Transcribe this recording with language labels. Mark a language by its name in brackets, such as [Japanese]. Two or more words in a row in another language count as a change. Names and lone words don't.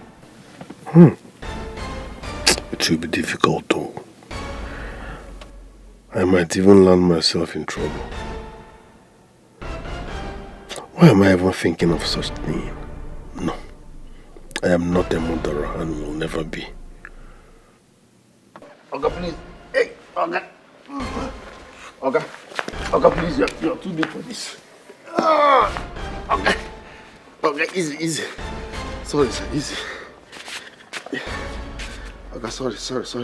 [English] It will be difficult though. I might even land myself in trouble. Why am I even thinking of such thing? No. I am not a murderer and will never be. Oga, please. Hey, Oga. Oga. Oga, please, you're too big for this. Oga. Oga, easy. Sorry, sir, easy. Oga, sorry.